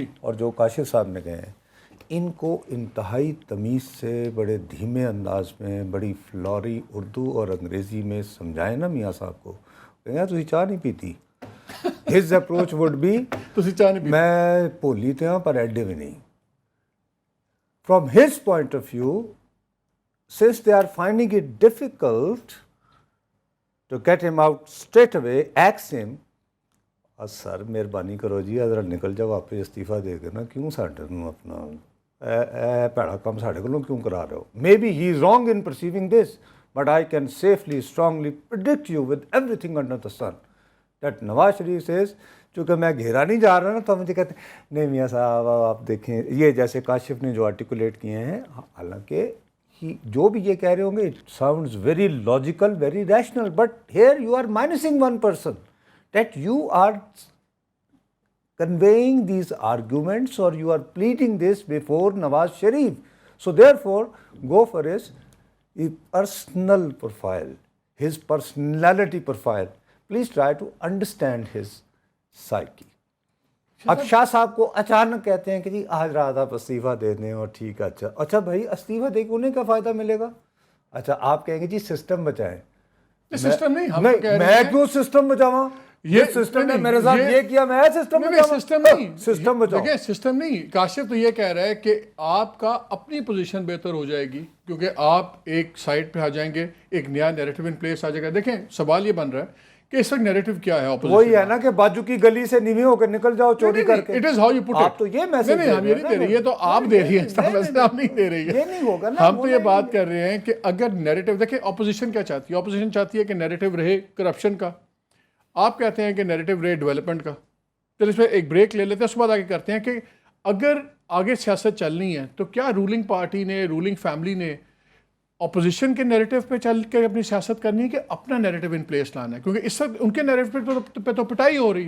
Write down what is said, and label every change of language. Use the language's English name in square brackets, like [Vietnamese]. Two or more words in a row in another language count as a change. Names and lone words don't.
[Urdu] اور جو کاشف صاحب نے کہے ہیں, ان کو انتہائی تمیز سے بڑے دھیمے انداز میں بڑی فلوری اردو اور انگریزی میں سمجھائیں نا میاں صاحب کو, کہیں [Punjabi] تسی چاہ نہیں پیتی. [English] his approach would be [Punjabi] میں بھولی تے ہاں پر ایڈے بھی نہیں. [English] From his point of view, since they are finding it difficult to get him out straight away, ask him, [Punjabi] سر مہربانی کرو جی ذرا نکل جاؤ واپس استعفیٰ دے کے نا, کیوں ساڈے نوں اپنا بھڑا کام ساڈے کولوں کیوں کرا رہے ہو. [English] Maybe he is wrong in perceiving this, but I can safely, strongly predict you with everything under the sun that Nawaz Sharif says, [Urdu] چونکہ میں گھیرا نہیں جا رہا نا, تو مجھے کہتے ہیں نہیں میاں صاحب آپ دیکھیں یہ جیسے کاشف نے جو آرٹیکولیٹ کیے ہیں, حالانکہ جو بھی یہ کہہ رہے ہوں گے [English] it sounds very logical, very rational, but here you are minusing one person that you are conveying these arguments or you are pleading this before Nawaz Sharif. So therefore go for his personal profile, his personality profile. Please try to understand his psyche. [Urdu] اب شاہ صاحب کو اچانک کہتے ہیں کہ جی آج رات آپ استعفیٰ دے دیں, اور ٹھیک ہے, اچھا بھائی استعفیٰ دے کے انہیں کیا فائدہ ملے گا. اچھا آپ کہیں گے جی سسٹم بچائیں. سسٹم نہیں, میں کیوں سسٹم بچاواں, یہ سسٹم نے میرے ساتھ یہ کیا, میں سسٹم بچاؤں. دیکھیں سسٹم نہیں, کاشف تو یہ کہہ رہا ہے کہ آپ کا اپنی پوزیشن بہتر ہو جائے گی کیونکہ آپ ایک سائڈ پہ آ جائیں گے, ایک نیا [English] narrative in place [Urdu] آ جائے گا. دیکھیں سوال یہ بن رہا ہے کہ اس وقت نیریٹو کیا ہے اپوزیشن, وہی ہے نا کہ باجو کی گلی سے نیوی ہو کر نکل جاؤ چوری کر کے. [English] it is how you put it. [Urdu] آپ تو یہ میسج نہیں ہم یہ نہیں دے رہی, یہ تو آپ دے رہی ہیں, آپ نہیں دے رہی ہے. یہ نہیں ہوگا نا, ہم تو یہ بات کر رہے ہیں کہ اگر نیریٹو, دیکھیں اپوزیشن کیا چاہتی ہے, اپوزیشن چاہتی ہے کہ نیریٹو رہے کرپشن کا, آپ کہتے ہیں کہ نیریٹو رہے ڈیولپمنٹ کا. چل اس پہ ایک بریک لے لیتے ہیں, اس کے بعد آگے کرتے ہیں کہ اگر آگے سیاست چلنی ہے تو کیا [English] ruling party [Urdu] نے, [English] ruling family [Urdu] نے اپوزیشن کے نیریٹو پہ چل کے اپنی سیاست کرنی ہے کہ اپنا [English] narrative in place [Urdu] لانا ہے, کیونکہ اس وقت ان کے نیریٹو پہ تو پٹائی ہو رہی ہے.